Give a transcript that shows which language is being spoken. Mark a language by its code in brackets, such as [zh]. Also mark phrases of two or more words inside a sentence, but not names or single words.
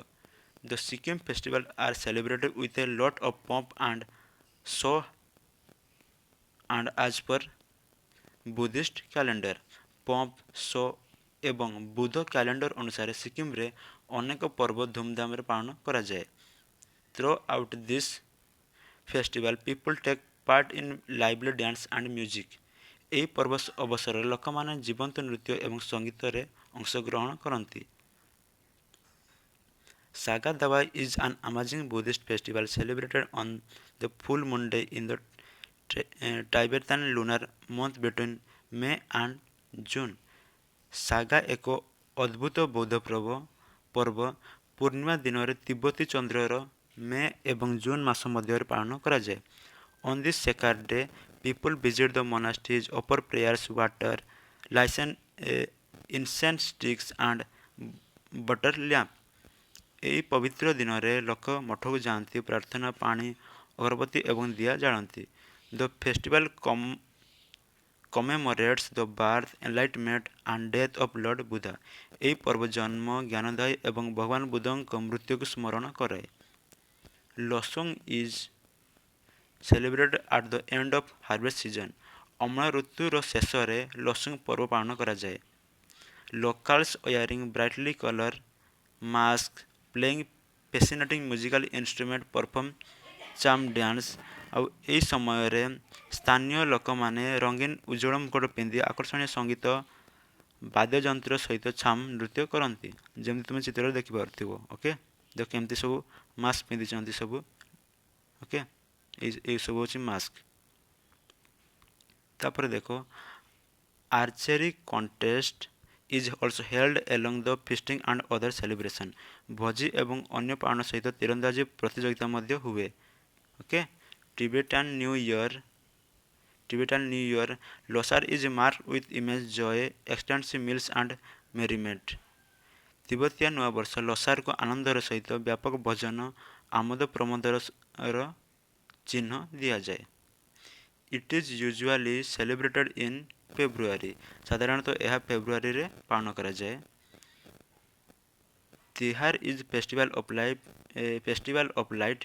[en] The Sikkim festival are celebrated with a lot of pomp and show and as per Buddhist calendar। pomp, show [or] ଏବଂ ବୁଦ୍ଧ କ୍ୟାଲେଣ୍ଡର ଅନୁସାରେ ସିକିମରେ ଅନେକ ପର୍ବ ଧୁମଧାମରେ ପାଳନ କରାଯାଏ। [en] throughout this festival people take part in lively dance and music. [or] ଏହି ପର୍ବ ଅବସରରେ ଲୋକମାନେ ଜୀବନ୍ତ ନୃତ୍ୟ ଏବଂ ସଙ୍ଗୀତରେ ଅଂଶଗ୍ରହଣ କରନ୍ତି। [en] Saga Dawa is an amazing Buddhist festival celebrated on the full moon day in the Tibetan lunar month between May and June। [or] ସାଗା ଏକ ଅଦ୍ଭୁତ ବୌଦ୍ଧ ପର୍ବ ପୂର୍ଣ୍ଣିମା ଦିନରେ ତିବ୍ବତୀ ଚନ୍ଦ୍ରର ମେ ଏବଂ ଜୁନ୍ ମାସ ମଧ୍ୟରେ ପାଳନ କରାଯାଏ। [en] On this sacred day, people visit the monasteries, offer prayers, water, incense sticks and butter lamp। [or] ଏହି ପବିତ୍ର ଦିନରେ ଲୋକ ମଠକୁ ଯାଆନ୍ତି, ପ୍ରାର୍ଥନା, ପାଣି, ଅଗରବତୀ ଏବଂ ଦିଆ ଜାଳନ୍ତି। [en] The festival commemorates the birth, enlightenment and death of Lord Buddha। [or] ଏହି ପର୍ବ ଜନ୍ମ, ଜ୍ଞାନଦାୟୀ ଏବଂ ଭଗବାନ ବୁଦ୍ଧଙ୍କ ମୃତ୍ୟୁକୁ ସ୍ମରଣ କରାଏ। [en] Losung is celebrated at the end of harvest season। [or] ଅମଳ ଋତୁର ଶେଷରେ ଲସୁଙ୍ଗ ପର୍ବ ପାଳନ କରାଯାଏ। [en] Locals wearing brightly colored masks, playing fascinating musical instrument, perform charm dance। [or] ଆଉ ଏହି ସମୟରେ ସ୍ଥାନୀୟ ଲୋକମାନେ ରଙ୍ଗୀନ ଉଜ୍ଜଳ ମୁକୁଟ ପିନ୍ଧି ଆକର୍ଷଣୀୟ ସଙ୍ଗୀତ ବାଦ୍ୟଯନ୍ତ୍ର ସହିତ ଛାମ୍ ନୃତ୍ୟ କରନ୍ତି, ଯେମିତି ତୁମେ ଚିତ୍ରରେ ଦେଖିପାରୁଥିବ। ଓକେ ଦେଖ କେମିତି ସବୁ ମାସ୍କ ପିନ୍ଧିଛନ୍ତି ସବୁ। ଓକେ ଏଇ ସବୁ ହେଉଛି ମାସ୍କ। ତାପରେ ଦେଖ [en] archery contest is also held along the feasting and other celebration। [or] ଭୋଜି ଏବଂ ଅନ୍ୟ ପାଳନ ସହିତ ତୀରନ୍ଦାଜୀ ପ୍ରତିଯୋଗିତା ମଧ୍ୟ ହୁଏ। [en] ଓକେ Tibetan New Year Losar is marked with immense joy, extensive meals and merriment। [or] ତିବ୍ବତୀୟ ନୂଆବର୍ଷ ଲୋସାରକୁ ଆନନ୍ଦର ସହିତ ବ୍ୟାପକ ଭୋଜନ, ଆମୋଦ ପ୍ରମୋଦର ଚିହ୍ନ ଦିଆଯାଏ। [en] It is usually celebrated in February। [or] ସାଧାରଣତଃ ଏହା ଫେବୃଆରୀରେ ପାଳନ କରାଯାଏ। ତିହାର [en] is festival of light।